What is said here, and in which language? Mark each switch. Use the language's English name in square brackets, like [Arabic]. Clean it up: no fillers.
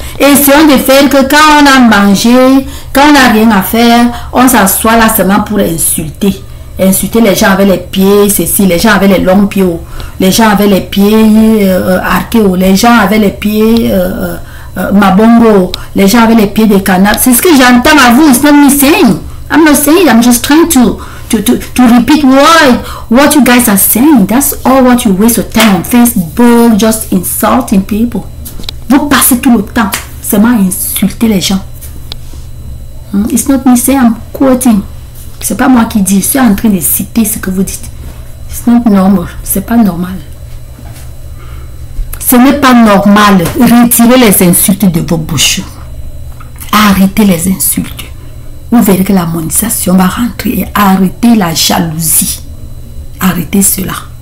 [French] Essayons de faire que quand on a mangé, quand on n'a rien à faire, on s'assoit là seulement pour insulter. Insulter les gens avec les pieds, ceci, les gens avec les longs pieds, les gens avec les pieds arqués, les gens avec les pieds mabongo, les gens avec les pieds de canard. C'est ce que j'entends à vous. [English] It's not me saying. I'm not saying. I'm just trying to repeat what you guys are saying. That's all what you waste your time on Facebook, just insulting people. [French] Vous passez tout le temps seulement à insulter les gens. [English] It's not me saying, I'm quoting. [French] C'est pas moi qui dis, je suis en train de citer ce que vous dites. [English] It's not normal. [French] C'est pas normal. Ce n'est pas normal. Retirez les insultes de vos bouches. Arrêtez les insultes. Vous verrez que la monétisation va rentrer. Et arrêtez la jalousie. Arrêtez cela.